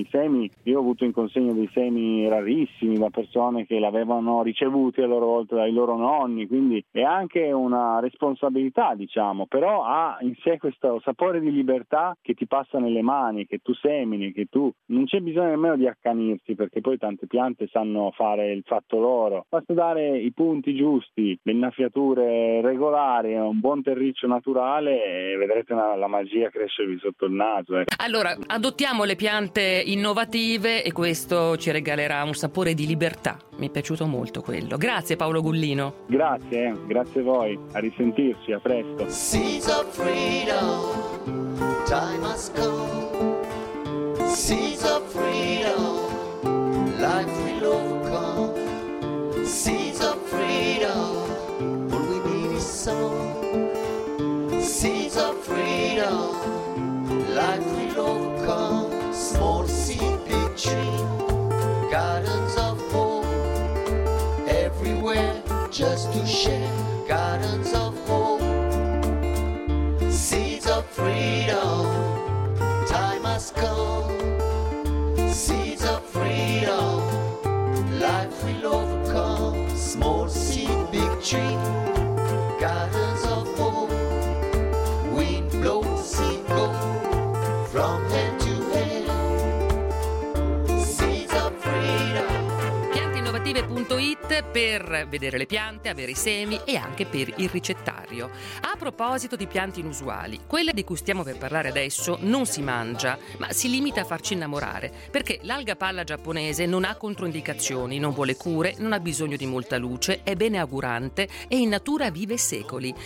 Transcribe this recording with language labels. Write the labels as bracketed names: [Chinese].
[Italian] I semi, io ho avuto in consegna dei semi rarissimi da persone che l'avevano ricevuti a loro volta dai loro nonni, quindi è anche una responsabilità, diciamo, però ha in sé questo sapore di libertà che ti passa nelle mani, che tu semini, che tu non c'è bisogno nemmeno di accanirsi, perché poi tante piante sanno fare il fatto loro, basta dare i punti giusti, le innaffiature regolari, un buon terriccio naturale e vedrete la magia crescervi sotto il naso. Allora, adottiamo le piante innovative e questo ci regalerà un sapore di libertà. Mi è piaciuto molto quello. Grazie Paolo Gullino. Grazie, grazie a voi. A risentirci, a presto. [English] Seeds of freedom, time has come. Seeds of freedom, life will overcome. Seeds of freedom, all we need is song. Seeds of freedom, life will overcome. Small seed picture, gardens of hope. Everywhere, just to share, gardens of hope. Seeds of freedom, time has come. Seeds of freedom, life will overcome. Small seed, big tree, gardens of hope. Wind blows, seed go from hand to hand. Seeds of freedom. [Italian] Piantinnovative.it per vedere le piante, avere i semi e anche per il ricettario. A proposito di piante inusuali, quella di cui stiamo per parlare adesso non si mangia, ma si limita a farci innamorare, perché l'alga palla giapponese non ha controindicazioni, non vuole cure, non ha bisogno di molta luce, è beneaugurante e in natura vive secoli.